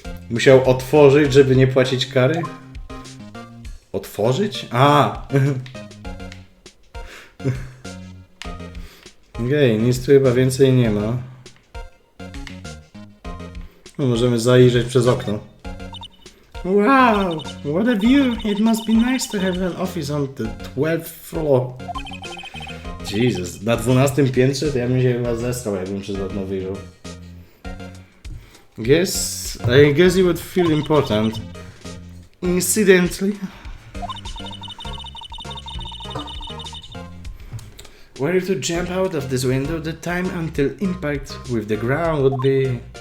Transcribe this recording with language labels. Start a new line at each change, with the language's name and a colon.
Polish: Musiał otworzyć, żeby nie płacić kary? Otworzyć? A! Okej, nic tu chyba więcej nie ma. No, możemy zajrzeć przez okno.
English: Wow, what a view! It must be nice to have an office on the 12th floor.
Polish: Jesus, na 12 piętrze to ja bym się chyba zestrał, jakbym przez okno wyjrzał.
English: I guess you would feel important. Incidentally. Were you to jump out of this window, the time until impact with the ground would be...